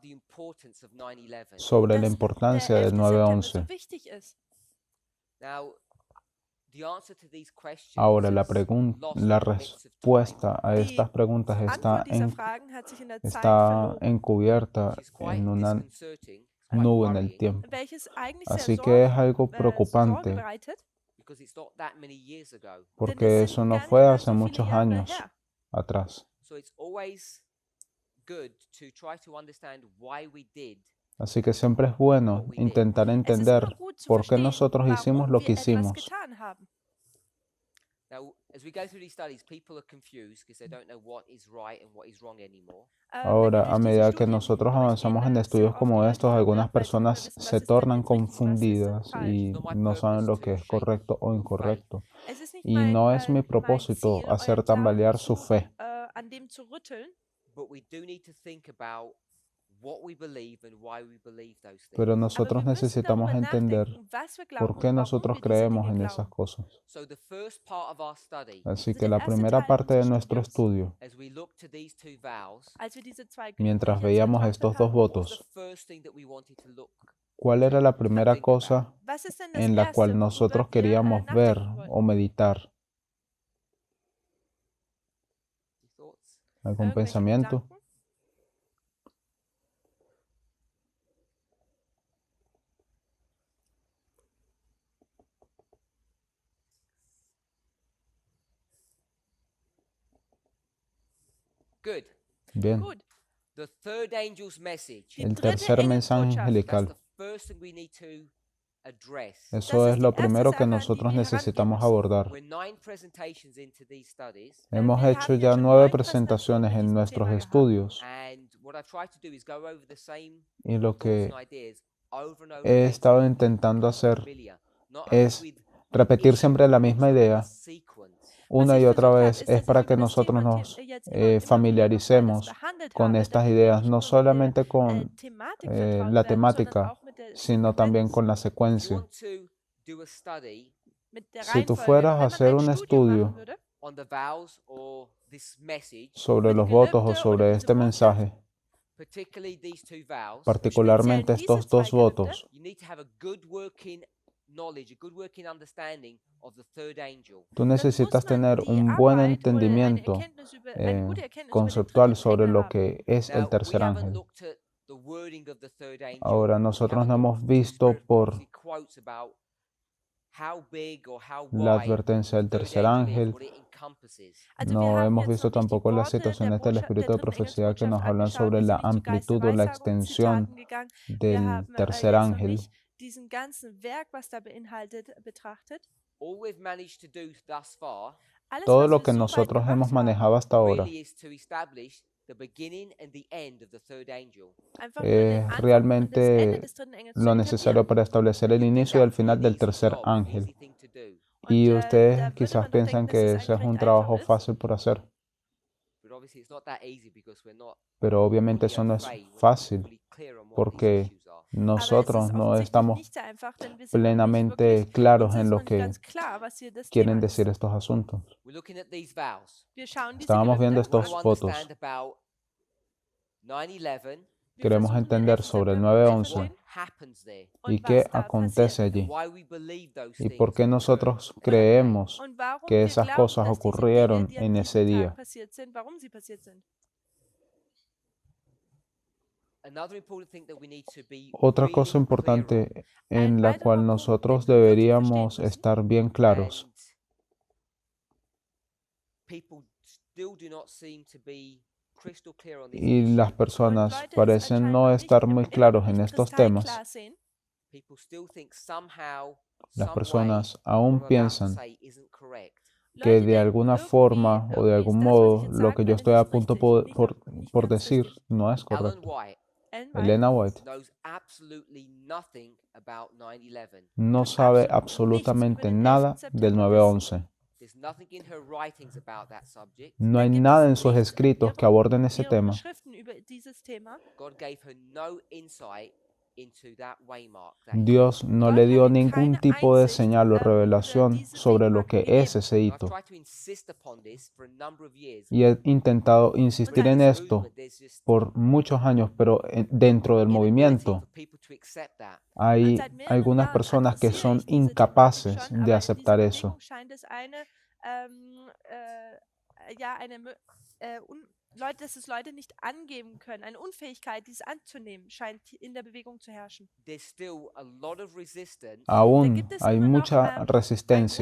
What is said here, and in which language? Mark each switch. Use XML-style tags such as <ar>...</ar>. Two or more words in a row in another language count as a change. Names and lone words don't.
<en>about the importance of 9/11?</en> <es>sobre la</es> <de>dass</de> <es>importancia</es> <de>der</de> <es>del</es> <de>11. September 9/11? so wichtig ist?</de> <en>Now, the answer to these questions</en> <es>Ahora,</es> <en>is</en> <es>la</es> <en>lost in the midst of time.</en> <es>respuesta a estas preguntas</es> <de>Antwort dieser Fragen hat sich in der Zeit</de> <es>está</es> <de>verloren,</de> <es>encubierta</es> <en>Which is quite</en> <es>en una</es> <en>disconcerting, it's quite</en> <es>nube en el</es> <en>worrying,</en> <es>tiempo.</es> <de>welches eigentlich sehr</de> <es>Así que es algo</es> <de>Sorge</de> <es>preocupante</es> <de>bereitet,</de> <en>because it's not that many years ago.</en> <de>denn</de> <es>porque es eso</es> <de>sind</de> <es>no</es> <de>gar nicht</de> <es>fue</es> <de>mal</de> <es>hace</es> <de>so viele</de> <es>muchos</es> <de>Jahre</de> <es>años</es> <de>her.</de> <es>atrás.</es> <en>So it's always good to try to understand why we did.</en> <es>Así que siempre es bueno intentar</es> <de>Es ist</de> <es>entender</es> <de>immer gut zu</de> <es>por qué</es> <de>verstehen,</de> <es>nosotros hicimos</es> <de>warum</de> <es>lo</es> <de>wir</de> <es>que</es> <de>etwas</de> <es>hicimos.</es> <de>getan haben.</de> <en>Now, as we go through these studies, people are confused because they don't know what is right and what is wrong anymore.</en> <de>Wenn</de> <es>Ahora,</es> <de>wir</de> <es>a</es> <de>durch diese</de> <es>medida que</es> <de>Studien</de> <es>nosotros</es> <de>durchgehen,</de> <es>avanzamos en</es> <de>sind</de> <es>estudios</es> <de>oft</de> <es>como</es> <de>die Leute</de> <es>estos, algunas</es> <de>verwirrt, weil sie nicht mehr</de> <es>personas</es> <de>wissen, was</de> <es>se</es> <de>ist denn</de> <es>tornan</es> <de>jetzt richtig und was ist denn</de> <es>confundidas</es> <de>falsch.</de> <es>y</es> <en>Not my</en> <es>no saben</es> <en>purpose</en> <es>lo que</es> <en>to</en> <es>es</es> <en>shape</en> <es>correcto o</es> <en>your faith.</en> <es>incorrecto.</es> <de>Es ist nicht</de> <es>Y no es mi</es> <de>mein</de> <es>propósito</es> <de>Ziel,</de> <es>hacer</es> <de>euren Glauben</de> <es>tambalear su fe,</es> <de>an dem zu rütteln,</de> <en>But we do need to think about what we believe and why we believe those things.</en> <es>pero</es> <de>aber</de> <es>nosotros</es> <de>wir müssen</de> <es>necesitamos</es> <de>darüber</de> <es>entender</es> <de>nachdenken, was wir glauben</de> <es>por qué</es> <de>und warum</de> <es>nosotros</es> <de>wir diese</de> <es>creemos</es> <de>Dinge</de> <es>en esas</es> <de>glauben.</de> <es>cosas.</es> <en>So the first part of our study,</en> <es>Así</es> <de>Also</de> <es>que</es> <de>der</de> <es>la</es> <de>erste</de> <es>primera</es> <de>Teil</de> <es>parte de</es> <de>unseres</de> <es>nuestro</es> <de>Studiums,</de> <es>estudio,</es> <en>as we look to these two vows,</en> <de>als wir diese zwei</de> <es>mientras</es> <de>Gerichte</de> <es>veíamos</es> <de>betrachtet</de> <es>estos dos</es> <de>haben,</de> <en>what was the</en> <es>votos,</es> <en>first thing that we wanted to look</en> <es>¿cuál era la primera</es> <en>think about?</en> <es>cosa</es> <de>was ist denn das</de> <es>en la</es> <de>Erste,</de> <es>cual</es> <de>worüber</de> <es>nosotros</es> <de>wir</de> <es>queríamos ver</es> <de>nachdenken</de> <es>o</es> <de>wollten?</de> <es>meditar?</es> <en>Any thoughts?</en> <es>¿Algún</es> <de>Irgendwelche</de> <es>pensamiento?</es> <de>Gedanken?</de> <en>Good.</en> <es>Bien,</es> <de>Gut,</de> <en>The third angel's message.</en> <de>die</de> <es>el</es> <de>dritte</de> <es>tercer mensaje</es> <de>Engelsbotschaft,</de> <en>That's</en> <es>angelical.</es> <en>the first thing we need to address.</en> <es>Eso</es> <de>Das</de> <es>es</es> <de>ist</de> <es>lo</es> <de>die erste</de> <es>primero que</es> <de>Sache, an die</de> <es>nosotros</es> <de>wir herangehen</de> <es>necesitamos</es> <de>müssen.</de> <es>abordar.</es> <en>We're 9 presentations into these studies,</en> <es>Hemos</es> <de>Wir</de> <es>hecho</es> <de>haben</de> <es>ya</es> <de>jetzt schon 9</de> <es>9 presentaciones</es> <de>Präsentationen mit</de> <es>en</es> <de>diesem</de> <es>nuestros</es> <de>Thema gehabt.</de> <es>estudios</es> <en>and what I've tried to do is go over the same</en> <es>y lo</es> <en>thoughts</en> <es>que</es> <en>and ideas over and over</en> <es>he</es> <en>again</en> <es>estado</es> <en>so that people</en> <es>intentando</es> <en>become</en> <es>hacer</es> <en>familiar, not only</en> <es>es</es> <en>with the</en> <es>repetir</es> <en>issue,</en> <es>siempre la</es> <en>but</en> <es>misma</es> <en>also with the</en> <es>idea</es> <en>sequence.</en> <de>Was</de> <es>una</es> <de>ich</de> <es>y otra</es> <de>versucht habe,</de> <es>vez,</es> <de>ist,</de> <es>es</es> <de>dass ich</de> <es>para</es> <de>über</de> <es>que</es> <de>das</de> <es>nosotros</es> <de>Thema</de> <es>nos</es> <de>jetzt immer und immer wieder nochmal das</de> <es>familiaricemos</es> <de>behandelt</de> <es>con</es> <de>habe,</de> <es>estas</es> <de>damit wir</de> <es>ideas,</es> <de>nicht</de> <es>no</es> <de>nur mit der</de> <es>solamente con</es> <de>Thematik vertraut</de> <es>la</es> <de>werden, sondern</de> <es>temática,</es> <de>auch mit der</de> <es>sino también</es> <de>Sequenz,</de> <es>con la</es> <en>If you</en> <es>secuencia.</es> <en>want to do a study</en> <de>mit der</de> <es>Si tú</es> <de>Reihenfolge.</de> <es>fueras a</es> <de>Wenn man</de> <es>hacer</es> <de>ein</de> <es>un</es> <de>Studium machen</de> <es>estudio</es> <de>würde</de> <en>on the vows or this message,</en> <es>sobre</es> <de>über die</de> <es>los votos o</es> <de>Gelübde oder</de> <es>sobre</es> <de>diese</de> <es>este</es> <de>Botschaft,</de> <es>mensaje,</es> <en>particularly these two vows,</en> <es>particularmente</es> <de>speziell diese</de> <es>estos</es> <de>zwei</de> <es>dos</es> <de>Gelübde,</de> <es>votos,</es> <en>you need to have a good working knowledge, a good working understanding of the third angel.</en> <es>tú</es> <de>dann muss</de> <es>necesitas</es> <de>man</de> <es>tener</es> <de>die</de> <es>un buen</es> <de>Arbeit oder eine</de> <es>entendimiento</es> <de>Erkenntnis über, eine gute Erkenntnis über den</de> <es>conceptual</es> <de>dritten</de> <es>sobre</es> <de>Engel</de> <es>lo</es> <de>haben.</de> <es>que es el</es> <en>Now, we</en> <es>tercer</es> <en>haven't</en> <es>ángel.</es> <en>looked at the wording of the third angel.</en> <es>Ahora,</es> <en>We</en> <es>nosotros</es> <en>haven't</en> <es>no hemos</es> <en>looked at the</en> <es>visto</es> <en>Spirit</en> <es>por</es> <en>prophecy quotes about how big or how</en> <es>la</es> <en>wide</en> <es>advertencia del</es> <en>the third</en> <es>tercer</es> <en>angel is,</en> <es>ángel,</es> <en>what it encompasses.</en> <de>Also wir</de> <es>no</es> <de>haben</de> <es>hemos</es> <de>jetzt</de> <es>visto</es> <de>noch nicht die</de> <es>tampoco las</es> <de>Worte der</de> <es>situaciones del Espíritu de</es> <de>dritten</de> <es>Profecía que</es> <de>Engelsbotschaft</de> <es>nos hablan</es> <de>angeschaut.</de> <es>sobre</es> <de>Wir</de> <es>la</es> <de>sind nicht zu</de> <es>amplitud o la extensión</es> <de>Geisterweissagungszitaten gegangen. Wir</de> <es>del</es> <de>haben</de> <es>tercer</es> <de>jetzt noch</de> <es>ángel.</es> <de>nicht diesen ganzen Werk, was da beinhaltet, betrachtet.</de> <en>All we've managed to do thus far</en> <de>Alles,</de> <es>Todo</es> <de>was</de> <es>lo</es> <de>wir</de> <es>que</es> <de>so weit</de> <es>nosotros hemos</es> <de>gemacht haben,</de> <es>manejado hasta ahora</es> <en>really is to establish the beginning and the end of the third angel.</en> <de>einfach nur den</de> <es>es</es> <de>Anfang und das Ende</de> <es>realmente</es> <de>des dritten Engels zu</de> <es>lo</es> <de>etablieren.</de> <es>necesario para establecer el</es> <en>You think</en> <es>inicio y el</es> <en>that's</en> <es>final</es> <en>an</en> <es>del</es> <en>easy</en> <es>tercer</es> <en>job, an</en> <es>ángel.</es> <en>easy thing to do.</en> <de>Und</de> <es>Y</es> <de>da</de> <es>ustedes</es> <de>würde</de> <es>quizás</es> <de>man doch</de> <es>piensan</es> <de>denken, dass</de> <es>que</es> <de>es</de> <es>ese es</es> <de>eigentlich</de> <es>un</es> <de>recht</de> <es>trabajo</es> <de>einfach ist.</de> <es>fácil por hacer,</es> <en>But obviously it's not that easy because we're not</en> <es>pero obviamente</es> <en>fully</en> <es>eso no es</es> <fr>au fait,</fr> <en>we're not</en> <es>fácil</es> <en>fully clear on what these</en> <es>porque</es> <en>issues are.</en> <de>Aber es ist</de> <es>nosotros no</es> <de>offensichtlich</de> <es>estamos</es> <de>nicht so einfach, denn wir sind noch nicht</de> <es>plenamente</es> <de>wirklich,</de> <es>claros</es> <de>uns</de> <es>en</es> <de>ist</de> <es>lo</es> <de>noch nicht</de> <es>que</es> <de>ganz klar, was hier das</de> <es>quieren</es> <de>Thema ist.</de> <es>decir estos asuntos.</es> <en>We're looking at these vows.</en> <de>Wir schauen diese</de> <es>Estábamos viendo</es> <de>Gelübde,</de> <en>We want</en> <es>estos</es> <en>to</en> <es>votos.</es> <en>understand about 9/11</en> <de>wir</de> <es>Queremos</es> <de>versuchen den</de> <es>entender</es> <de>11.</de> <es>sobre el</es> <de>September zu</de> <es>9/11</es> <en>what</en> <de>verstehen</de> <en>happens there,</en> <es>y</es> <de>und</de> <es>qué</es> <de>was da</de> <es>acontece</es> <de>passiert</de> <es>allí</es> <en>why we believe those</en> <es>y</es> <en>things</en> <es>por qué</es> <en>occurred</en> <es>nosotros</es> <en>that way.</en> <es>creemos</es> <de>und warum</de> <es>que</es> <de>wir</de> <es>esas</es> <de>glauben,</de> <es>cosas</es> <de>dass diese Dinge,</de> <es>ocurrieron</es> <de>die an</de> <es>en</es> <de>diesem</de> <es>ese día.</es> <de>Tag passiert sind, warum sie passiert sind.</de> <en>Another important thing that we need to be</en> <es>Otra</es> <en>really</en> <es>cosa</es> <en>clear on,</en> <es>importante</es> <de>Ein</de> <es>en la</es> <de>weiterer</de> <es>cual</es> <de>Punkt,</de> <es>nosotros</es> <de>den wir wirklich verstehen</de> <es>deberíamos</es> <de>müssen,</de> <es>estar bien claros,</es> <en>and people still do not seem to be crystal clear on this</en> <es>y</es> <en>issue.</en> <es>las</es> <de>und</de> <es>personas</es> <de>Leute es</de> <es>parecen</es> <de>anscheinend</de> <es>no</es> <de>noch nicht,</de> <es>estar muy</es> <de>immer</de> <es>claros</es> <de>noch</de> <es>en</es> <de>nicht</de> <es>estos temas.</es> <de>kristallklar sehen.</de> <en>People still think somehow,</en> <es>Las</es> <en>some way,</en> <es>personas</es> <en>what</en> <es>aún</es> <en>I'm about to</en> <es>piensan</es> <en>say isn't correct.</en> <es>que</es> <de>Leute</de> <es>de</es> <de>denken</de> <es>alguna</es> <de>irgendwie,</de> <es>forma o de</es> <de>irgendwie</de> <es>algún</es> <de>ist das, was ich</de> <es>modo</es> <de>jetzt</de> <es>lo que</es> <de>sagen</de> <es>yo</es> <de>werde,</de> <es>estoy a</es> <de>nicht</de> <es>punto</es> <de>richtig, nicht</de> <es>por</es> <de>ganz</de> <es>decir</es> <de>richtig.</de> <es>no es Ellen correcto. White Ellen White Elena White</es> <en>knows absolutely nothing about 9/11.</en> <es>no</es> <de>kann</de> <es>sabe</es> <de>absolut nichts über</de> <es>absolutamente</es> <de>den 11.</de> <es>nada del</es> <de>September wissen.</de> <es>9/11.</es> <en>There's nothing in her writings about that subject.</en> <es>No</es> <de>Da</de> <es>hay</es> <de>gibt</de> <es>nada</es> <de>es</de> <es>en sus</es> <de>nichts in</de> <es>escritos que aborden ese</es> <de>ihren</de> <es>tema.</es> <de>Schriften über dieses Thema.</de> <en>God gave her no insight into that waymark.</en> <es>Dios no le</es> <de>Gott</de> <es>dio</es> <de>hat ihr</de> <es>ningún</es> <de>keine</de> <es>tipo de</es> <de>Einsicht</de> <es>señal o</es> <de>über</de> <es>revelación</es> <de>diese</de> <es>sobre lo que</es> <de>Wegmarken</de> <es>es ese</es> <en>I've</en> <es>hito.</es> <en>tried to insist upon this for a number of years.</en> <es>Y he intentado</es> <de>Und</de> <es>insistir</es> <de>seit</de> <es>en</es> <de>diesem</de> <es>esto</es> <en>Movement, there's just</en> <es>por muchos años, pero dentro del</es> <en>inability</en> <es>movimiento</es> <en>for people to accept that.</en> <de>und</de> <es>hay</es> <de>seit mehreren</de> <es>algunas</es> <de>Jahren</de> <es>personas que</es> <de>adressiere</de> <es>son</es> <de>ich diese Thematik</de> <es>incapaces</es> <de>schon,</de> <es>de</es> <de>aber in dieser</de> <es>aceptar eso.</es> <de>Bewegung scheint es Leute, dass es Leute nicht angeben können. Eine Unfähigkeit, dies anzunehmen, scheint in der Bewegung zu herrschen.</de> <en>There's still a lot of resistance</en> <de>Da</de> <es>Aún</es> <de>gibt es</de> <es>hay</es> <de>immer noch</de> <es>mucha</es> <de>einen</de> <es>resistencia</es>